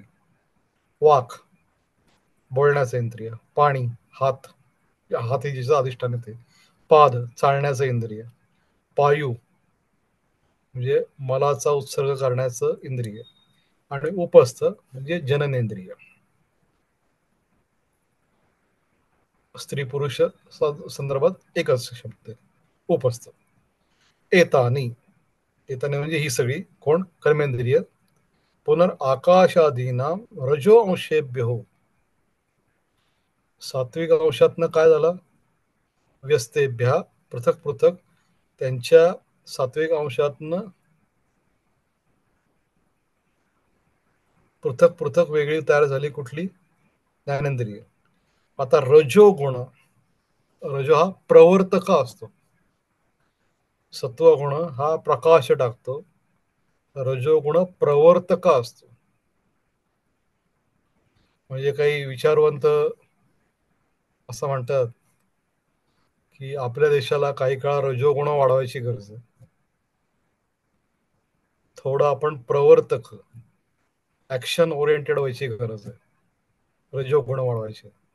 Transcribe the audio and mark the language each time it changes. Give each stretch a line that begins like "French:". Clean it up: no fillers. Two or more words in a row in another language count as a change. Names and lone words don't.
Marathi: वाक बोलण्याचं इंद्रिय, पाणी हात, हात हे जिचं अधिष्ठान येते, पाद चालण्याचं इंद्रिय, पायू म्हणजे मलाचा उत्सर्ग करण्याचं इंद्रिय, आणि उपस्थ म्हणजे जननेंद्रिय. स्त्री पुरुष संदर्भात एकच शब्द आहे, उपस्थ. एतानी, एतानी म्हणजे ही सगळी कोण, कर्मेंद्रिय.
Sanskrit: पुनर्आकाशादीना रजो अंशेभ्य हो,
Marathi: सात्विक अंशातनं काय झालं,
Sanskrit: व्यस्तेभ्या पृथक पृथक,
Marathi: त्यांच्या सात्विक अंशातनं पृथक पृथक वेगळी तयार झाली कुठली, ज्ञानेंद्रिय. आता रजो गुण, रजो हा प्रवर्तक असतो, सत्वगुण हा प्रकाश टाकतो, रजोगुण प्रवर्तक असतो. म्हणजे काही विचारवंत असं म्हणतात की आपल्या देशाला काही काळ रजोगुण वाढवायची गरज आहे, थोडं आपण प्रवर्तक,
English: action oriented
Marathi: व्हायची गरज आहे, रजोगुण वाढवायचे.